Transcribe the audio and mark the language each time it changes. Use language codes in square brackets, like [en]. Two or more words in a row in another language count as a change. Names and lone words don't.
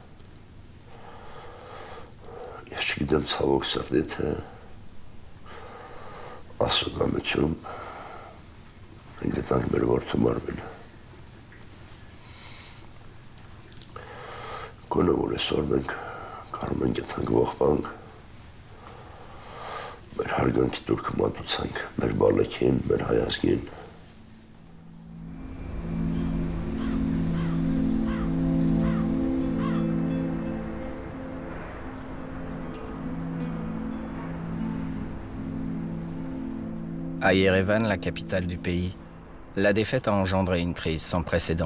[hy] Ես չգիտեմ ցավոք սրտի, թե ասուկամիջում մենք գտանք մեր որդու մարմինը։ Գոնե որ այսօր մենք կարող ենք գտանք ողբանք, մեր հարգանքի տուրքը մատուցանք, մեր բալեքին, մեր հայազգին։ [fr] À Yerevan, la capitale du pays, la défaite a engendré une crise sans précédent.